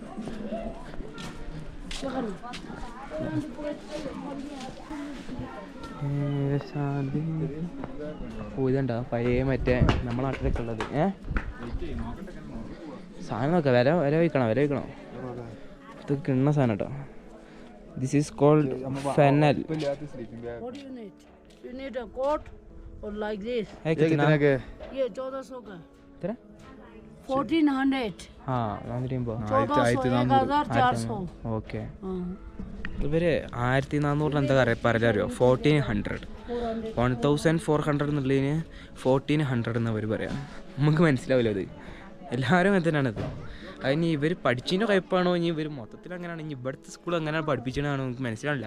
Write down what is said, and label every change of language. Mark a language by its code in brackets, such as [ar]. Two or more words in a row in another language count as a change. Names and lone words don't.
[ml] ഇതണ്ട പഴയ മറ്റേ നമ്മളെ നാട്ടിലൊക്കെ ഉള്ളത്. സാധനം നോക്കാം. വില വയ്ക്കണോ? ഇത് കിണ്ണ സാധനം കേട്ടോ. [en] This is called fennel. or like this. [hi] है कितना के? ये 1400 का. तेरा 1400. [ml] हाँ നാനൂറ്റിയമ്പോ. 1400. ഓക്കെ. ഇവര് 1400 എന്താ പറയാറിയോ? 1400 1400 എന്നുള്ളതിന് 1400 എന്ന് അവർ പറയാം. നമുക്ക് മനസ്സിലാവില്ല അത്. എല്ലാവരും അങ്ങനെ തന്നെയാണത്. അതിന് ഇവർ പഠിച്ചതിൻ്റെ കുഴപ്പമാണോ, ഇനി ഇവർ മൊത്തത്തിൽ അങ്ങനെയാണ്, ഇനി ഇവിടുത്തെ സ്കൂൾ അങ്ങനെയാണ് പഠിപ്പിച്ചതാണോ നമുക്ക് മനസ്സിലാവില്ല.